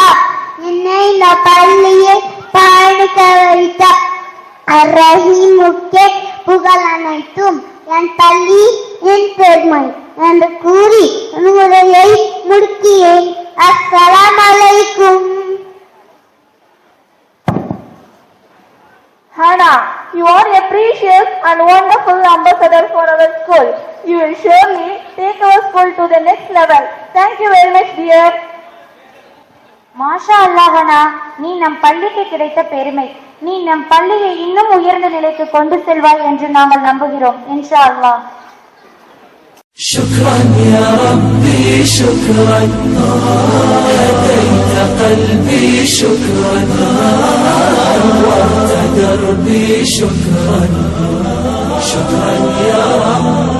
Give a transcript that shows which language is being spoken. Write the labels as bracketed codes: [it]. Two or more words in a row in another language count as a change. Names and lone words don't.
[ta] என்னை இந்த பள்ளியில் பயணிக்க வைத்த ரஹீமுக்கே புகழ் அனைத்தும். என் பள்ளி என் பெருமை என்று கூறி உரையை முடிக்கிறேன். [ar] السلام عليكم. [en] Hana, you are a precious and wonderful ambassador for our school. You will surely take our school to the next level. Thank you very much, dear. [ar] ما شاء الله [ta] ஹனா, நீ நம் பள்ளிக்கு கிடைத்த பெருமை. நீ நம் பள்ளியை இன்னும் உயர்ந்த நிலைக்கு கொண்டு செல்வாய் என்று நாங்கள் நம்புகிறோம். [ar] إن شاء الله. شكرا يا ربي شكرا هديت قلبي شكرا نورت دربي شكرا شكرا يا ربي